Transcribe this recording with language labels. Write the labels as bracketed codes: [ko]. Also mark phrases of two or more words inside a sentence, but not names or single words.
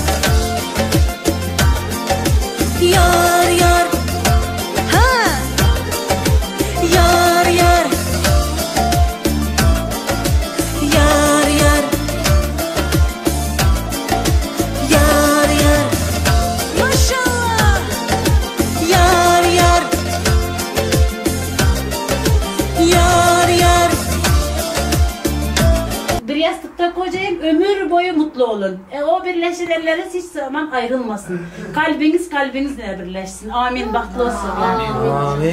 [uz] Yor yor, ha, yor yor, yor yor, yor yor, mashallah, yor yor, yor yor. [tr] Bir yastıkta kocayın, ömür boyu mutlu olun. O birleşir elleriniz hiç zaman ayrılmasın. Kalbiniz kalbinizle birleşsin. Amin. Bahtlı olsun. Amin. Amin.